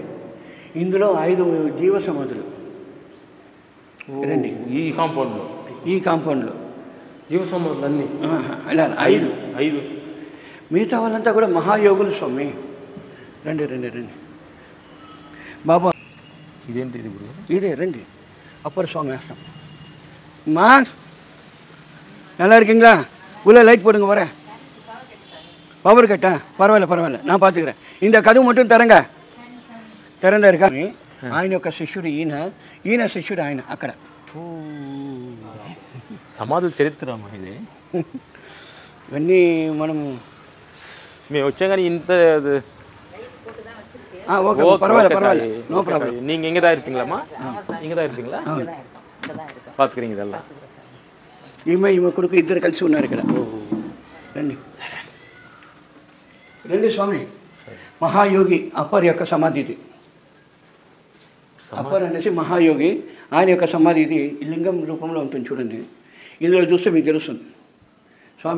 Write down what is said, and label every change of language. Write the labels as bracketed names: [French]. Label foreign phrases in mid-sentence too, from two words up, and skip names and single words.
[Telugu] ఇందులో 5 జీవ సమాధులు రండి. ఈ కాంపౌండ్లో జీవ సమాధులు అన్నీ అలా 5. మిగతా వాళ్ళంతా కూడా మహాయోగులు స్వామి. రండి బాబా. ఇదేంటి ఇదే రండి [Tamil] அப்பர் சுவாமி ஆசிரம். மா நல்லா இருக்கீங்களா? உள்ள லைட் போடுங்க, வரேன். பவர் கட்டா? பரவாயில்ல, நான் பார்த்துக்கிறேன். இந்த கதவு மட்டும் திறந்தா இருக்கா? [Telugu] ఆయన యొక్క శిష్యుడు ఈయన శిష్యుడు ఆయన అక్కడ. సమాధుల చరిత్ర ఇది. ఇవన్నీ మనము మేము వచ్చాం కానీ ఇంత [Tamil] ஓகே பரவாயில்ல [English] no problem. [Tamil] நீங்கள் இங்கே தான் இருக்கீங்களாம்மா? இங்கே தான் இருக்கீங்களா? பார்த்துக்கிறீங்க இதெல்லாம். [Telugu] ఈమె కొడుకు ఇద్దరు కలిసి ఉన్నారు ఇక్కడ. రండి స్వామి. మహాయోగి అప్పర్ యొక్క సమాధి ఇది. అప్పర్ అనేసి మహాయోగి, ఆయన యొక్క సమాధి ఇది. లింగం రూపంలో ఉంటుంది చూడండి. ఇందులో చూస్తే మీకు తెలుస్తుంది స్వామి.